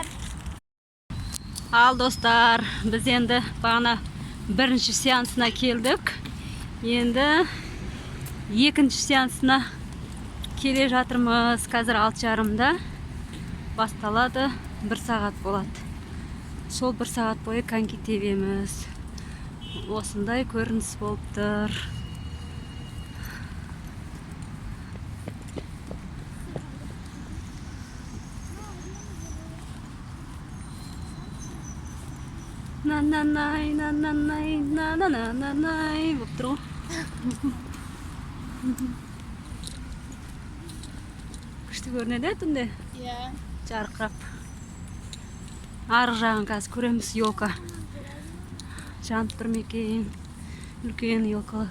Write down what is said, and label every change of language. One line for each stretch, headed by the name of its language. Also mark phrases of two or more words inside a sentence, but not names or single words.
Kazakh: Ал достар, біз енді бағана бірінші сеансына келдік. Енді екінші сеансына келе жатырмыз. Қазір 6:30-да басталады. 1 сағат болады. Сол 1 сағат бойы коньки тебеміз. Осындай көрініс болып тұр. На-на-най, на-на-най, на-на-на-на-най болып тұр ғой. Күшті көрінеді түнде. Иә. Жарқырап. Арғы жағын қазір көреміз, елка. Жанып тұр ма екен? Үлкен елкалар.